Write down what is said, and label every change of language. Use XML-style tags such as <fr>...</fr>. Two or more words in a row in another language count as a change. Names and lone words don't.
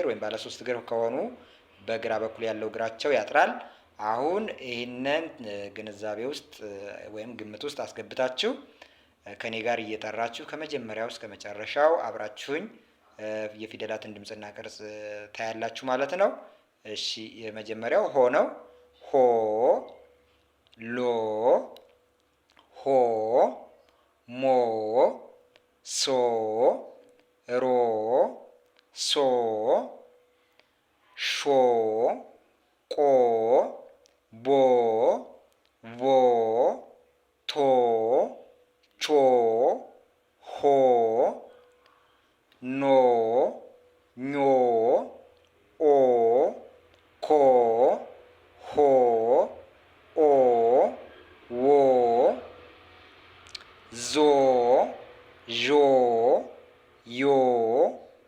<am>ወይም ባለ ሶስት እግር ከሆኑ በግራ በኩል ያለው እግራቸው ያጥራል። አሁን ይህንን ግንዛቤ ውስጥ ወይም ግምት ውስጥ አስገብታችሁ ከኔ ጋር እየጠራችሁ ከመጀመሪያው እስከ መጨረሻው አብራችሁኝ የፊደላትን ድምፅና ቅርጽ ታያላችሁ ማለት ነው። እሺ፣ የመጀመሪያው ሆ ነው። ሆ፣ ሎ፣ ሆ፣ ሞ፣ ሶ፣ ሮ፣ ሶ፣ ሾ፣ ቆ፣ ቦ፣ ቮ፣ ቶ፣ ቾ፣ ሆ፣ ኖ፣ ኞ፣ ኦ፣ ኮ፣ ሆ፣ ኦ፣ ዎ፣ ዞ፣ ዦ፣ ዮ፣</am>